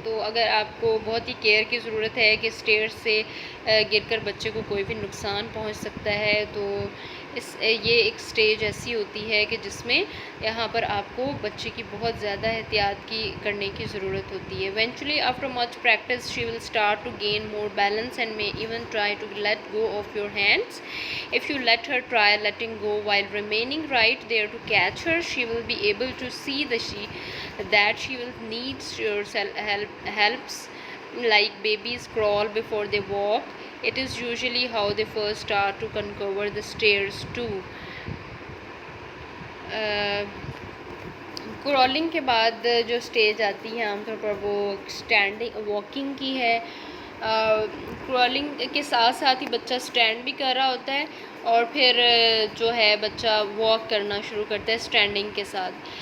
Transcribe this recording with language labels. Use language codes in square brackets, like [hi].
[ur] تو اگر آپ کو بہت ہی کیئر کی ضرورت ہے کہ اسٹیئرس سے گر کر بچے کو کوئی بھی نقصان پہنچ سکتا ہے, تو یہ ایک سٹیج ایسی ہوتی ہے کہ جس میں یہاں پر آپ کو بچے کی بہت زیادہ احتیاط کرنے کی ضرورت ہوتی ہے. [en] Eventually after much practice she will start to gain more balance and may even try to let go of your hands. If you let her try letting go while remaining right there to catch her, she will be able to see that she will need your helps like babies crawl before they walk. It is usually how they first start to uncover the stairs too. [ur] Crawling کے بعد جو stage آتی ہے عام طور پر وہ standing walking کی ہے. کرالنگ کے ساتھ ساتھ ہی بچہ اسٹینڈ بھی کر رہا ہوتا ہے, اور پھر جو ہے بچہ واک کرنا شروع کرتا ہے اسٹینڈنگ کے ساتھ.